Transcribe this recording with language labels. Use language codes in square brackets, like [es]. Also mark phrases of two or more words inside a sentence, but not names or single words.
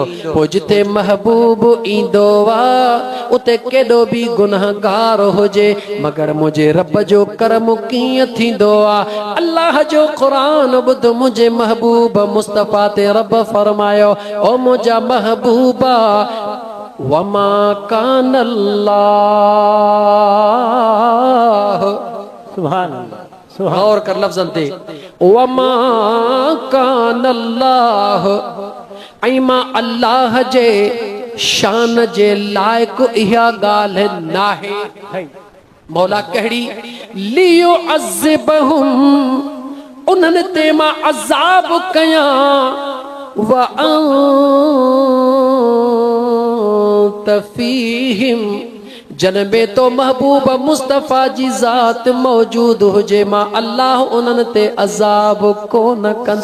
[sd] पोइ जिथे महबूब ईंदो आहे उते केॾो बि गुनहगार हुजे मगर मुंहिंजे रब जो करम कीअं थींदो आहे। अल्लाह जो क़ुरान ॿुध मुंहिंजे महबूब मुस्तफ़ा ते रब फरमायो ओ मुंहिंजा महबूबा [ar] وما كان الله. سبحان الله سبحان. [sd] गौर कर लफ्ज़न ते [ar] وما كان الله, [sd] ऐं मां अल्लाह जे शान जे लाइक़ इहा ॻाल्हि नाहे। मौला कहिड़ी [ar] ليعذبهم, [sd] उन्हनि ते मां अज़ाब कयां [ar] وأنت فيهم, [sd] जनबे तो महबूब मुस्तफ़ा जी ज़ात मौजूद हुजे मां अल्लाह उन्हनि ते अज़ाब कोन कंदुसि।